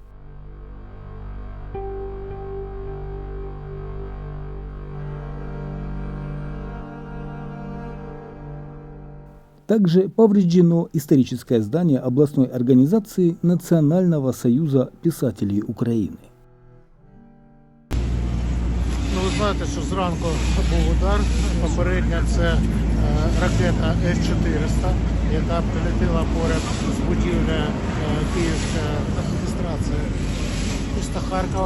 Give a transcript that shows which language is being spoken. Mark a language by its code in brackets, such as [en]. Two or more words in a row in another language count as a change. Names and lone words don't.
[ru] Также повреждено историческое здание областной организации Национального союза писателей України. [uk] Ви знаєте, що зранку був удар. Попередньо це ракета С-400, яка прилетіла поряд з будівлею Київської адміністрації міста Харкова.